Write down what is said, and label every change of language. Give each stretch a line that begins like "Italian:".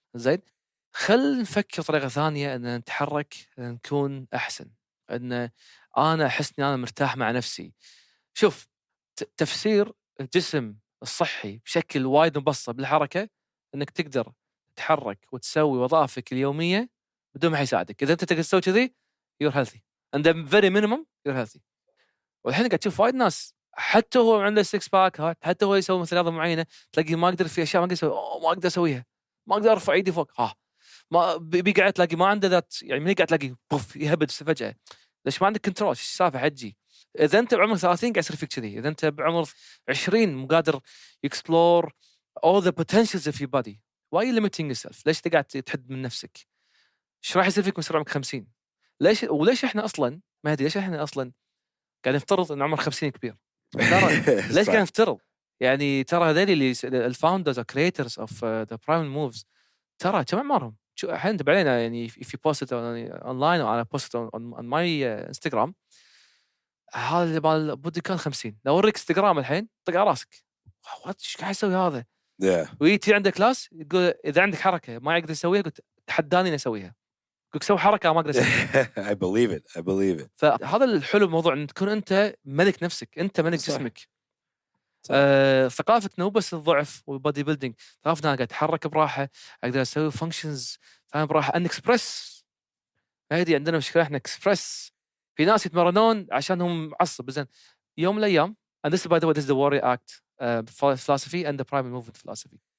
Arabic: زين خل نفكر طريقة ثانية إن نتحرك نكون أحسن إن أنا أحس إني أنا مرتاح مع نفسي. شوف تفسير الجسم الصحي بشكل وايد مبسط بالحركة إنك تقدر تتحرك وتسوي وظائفك اليومية بدون ما يساعدك. إذا أنت تقدر تسوي كذي
English: you're healthy and the very minimum you're healthy.
Arabic: والحين قاعد تشوف وايد ناس حتى هو عنده 6 باك حتى هو يسوي مثل رياضة معينة تلاقي ما أقدر في أشياء ما أقدر أسوي ما أقدر أسويها ما أقدر أرفع إيدي فوق ما بيقعد تلاقي ما عنده ذات يعني من قاعد تلاقي بوف يهبد فجأة. ليش ما عندك كنترول؟ ايش السالفة حجي؟ إذا أنت بعمر 30 قاعد يصير فيك كذي. إذا أنت بعمر 20 مو قادر
English: explore all the potentials of your body. why you limiting yourself؟
Arabic: ليش قاعد تحد من نفسك؟ إيش راح يصير فيك من عمرك 50؟ وليش إحنا أصلاً مهدي ليش إحنا أصلاً قاعد نفترض إن عمر 50 كبير؟ ترى ليش قاعد نفترض؟ يعني ترى هذول اللي الفاوندرز أو
English: creators of the primal moves
Arabic: ترى كم عمرهم؟ شو الحين انت بعدين يعني
English: if you post it online or I post it on my Instagram
Arabic: هذا اللي مال بودي كان 50 لو اوريك انستغرام الحين طق على راسك ايش قاعد يسوي هذا؟ ويجي عندك كلاس يقول اذا عندك حركه ما يقدر يسويها قلت تحداني اني اسويها. يقول سوي حركه ما اقدر اسويها.
English: I believe it.
Arabic: فهذا الحلو الموضوع ان تكون انت ملك نفسك انت ملك جسمك. ثقافة إنه بس الضعف والبودي بيلدينج ثقافة أنا قاعد أتحرك براحة أقدر أسوي فانكشنز ثاني براحة أن إكسبرس. هذه عندنا مشكلة إحنا إكسبرس. في ناس يتمرنون عشانهم معصب زين يوم من الأيام
English: and this by the way this is the warrior act philosophy and the primal movement philosophy.